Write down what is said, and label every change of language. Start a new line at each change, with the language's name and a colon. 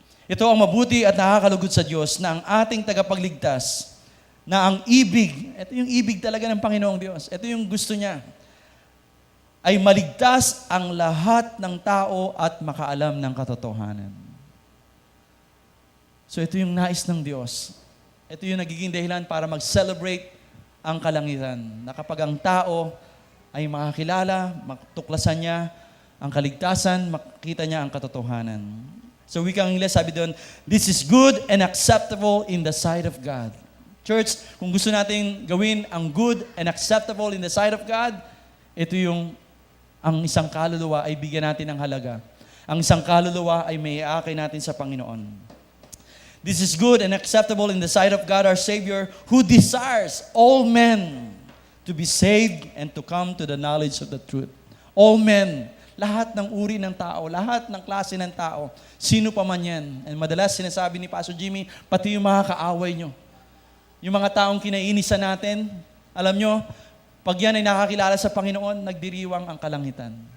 Filipino: Ito ang mabuti at nakakalugod sa Diyos na ang ating tagapagligtas, na ang ibig, ito yung ibig talaga ng Panginoong Diyos, ito yung gusto niya, ay maligtas ang lahat ng tao at makaalam ng katotohanan. So ito yung nais ng Diyos. Ito yung nagiging dahilan para mag-celebrate ang kalangitan. Na kapag ang tao ay makakilala, matuklasan niya ang kaligtasan, makita niya ang katotohanan. So wikang Ingles, sabi doon,
English: this is good and acceptable in the sight of God.
Filipino: Church, kung gusto natin gawin ang
English: good and acceptable in the sight of God,
Filipino: ito yung ang isang kaluluwa ay bigyan natin ng halaga. Ang isang kaluluwa ay may aakay natin sa Panginoon.
English: This is good and acceptable in the sight of God our Savior, who desires all men to be saved and to come to the knowledge of the truth. All men,
Filipino: lahat ng uri ng tao, lahat ng klase ng tao, sino pa man yan. And madalas sinasabi ni Pastor Jimmy, pati yung mga kaaway nyo. Yung mga taong kinainisan natin, alam nyo, pag yan ay nakakilala sa Panginoon, nagdiriwang ang kalangitan.